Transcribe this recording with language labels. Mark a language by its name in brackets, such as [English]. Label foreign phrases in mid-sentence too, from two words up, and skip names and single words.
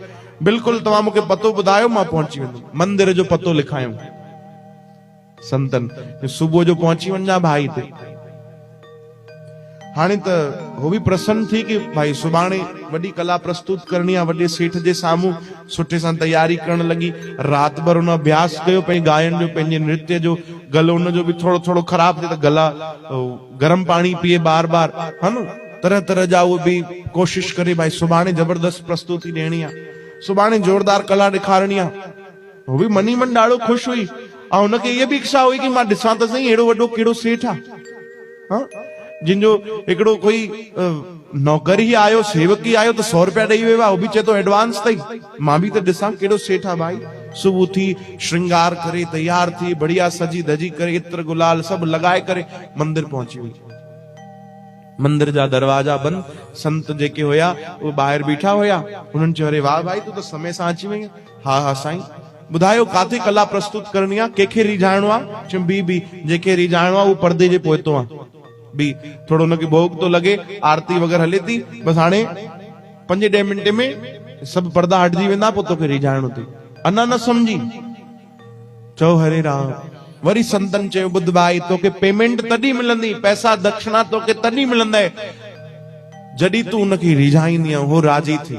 [Sindhi] बिल्कुलु, तव्हां मूंखे पतो ॿुधायो, मां पहुची वेंदुमि। मंदिर जो पतो लिखायूं संतन, सुबुह जो पहुची वञा भाई ते। हाणे त हो बि प्रसन्न थी कि भाई सुभाणे वॾी कला प्रस्तुत करणी आहे, वॾे सेठ जे साम्हूं सुठे सां तैयारी करण लॻी। राति भर उन अभ्यास कयो पंहिंजे गायन जो, पंहिंजे नृत्य जो। गलो उनजो बि थोरो थोरो ख़राब थिए त गला गरम पाणी पिए बार बार, है न, तरह तरह जा उहो बि कोशिश करे भाई सुभाणे जबरदस्त प्रस्तुति ॾियणी आहे, सुभाणे जोरदार कला ॾेखारणी आहे। हो बि मनी मन ॾाढो ख़ुशि हुई, ऐं हुनखे इहा बि इच्छा हुई कि मां ॾिसां त सही अहिड़ो वॾो कहिड़ो सेठ आहे, जिनजो हिकिड़ो कोई नौकर ही आयो, सेवक ही आयो त 100 रुपया ॾेई वियो आहे, वो बि चए थो एडवांस अथई। मां बि त ॾिसां कहिड़ो सेठ आहे भाई। सुबुह थी श्रृंगार करे तैयार थी बढ़िया सजी धजी करे इत्र गुलाल सभु लॻाए करे मंदिर पहुची वई। मंदिर जा दरवाजा बंद, संत जेके होया वो ॿाहिरि बीठा होया। उन्हनि चयो अरे वाह भाई तू तो समय सां अची वई। हा हा साईं, ॿुधायो काथे कला प्रस्तुत करणी आहे, कंहिंखे रिझाइणो आहे? चयो बी जेके रिझाइणो आहे उहो पर्दे जे पोइतो आहे। बी थोड़ो उनखे भोग तो लगे, आरती वग़ैरह हले थी, बस हाणे 5-10 मिंट में सब पर्दा हटजी वेंदा, पोइ तोखे रिझाइणो थी। अञा न समझी? चओ हरे राम। वरी संतन चयो ॿुध भाई, तोखे पेमेंट तॾहिं मिलंदी, पैसा दक्षिणा तोखे तॾहिं मिलंदे जॾहिं तूं उनखे रिझाईंदी हो राजी थी।